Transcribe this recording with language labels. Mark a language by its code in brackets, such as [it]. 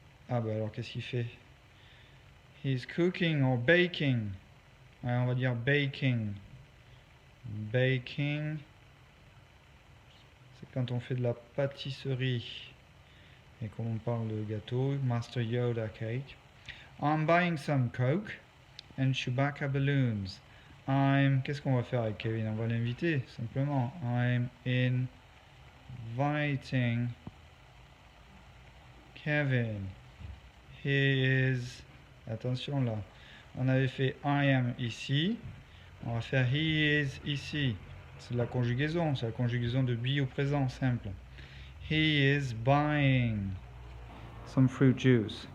[fr] Ah bah alors qu'est-ce qu'il fait? [en] He's cooking or baking. [fr] Ouais, on va dire baking. Baking. C'est quand on fait de la pâtisserie. Et quand on parle de gâteau, [en] Master Yoda cake. I'm buying some Coke and Chewbacca balloons. [fr] Qu'est-ce qu'on va faire avec Kevin? On va l'inviter, simplement. [en] I'm inviting Kevin. He is... [fr] Attention là. On avait fait [en] I am [fr] ici. On va faire [en] he is [fr] ici. C'est de la conjugaison. C'est la conjugaison de be au présent simple. [en] He is buying some fruit juice.